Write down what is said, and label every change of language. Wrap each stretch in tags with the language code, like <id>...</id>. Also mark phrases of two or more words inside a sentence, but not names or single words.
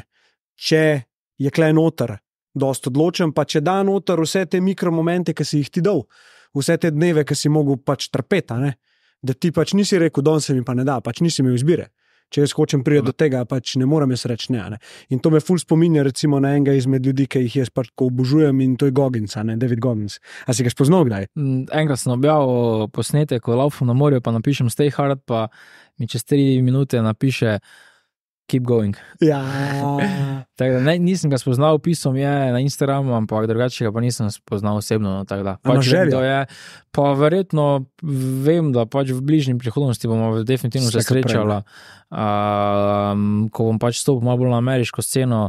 <sl>Če je kle noter dost odločen, pa če da noter vse te mikromomente, ki si jih ti dal, vse te dneve, ki si mogel pač trpeti, ne, da ti pač nisi rekel, danes se mi pa ne da, pač nisi imel izbire. Če jaz hočem priti do tega, pač ne morem jaz reči ne. In to me ful spominja recimo na enega izmed ljudi, ki jih jaz pač obožujem in to je Goggins, David Goggins. A si ga spoznal kdaj? Enkrat sem objavil posnetek, ko laufam na morju, pa napišem</sl> <en>stay hard,</en> <sl>pa mi čez 3 minute napiše</sl> <en>keep going.</en> <sl>Ja. Tako da nisem ga spoznal, pisal je na Instagramu, ampak drugače ga pa nisem spoznal osebno. Tako da pač vem, kdo je. Pa verjetno vem, da pač v bližnji prihodnosti bomo definitivno se srečala, ko bom pač stopil malo bolj na ameriško sceno,</sl>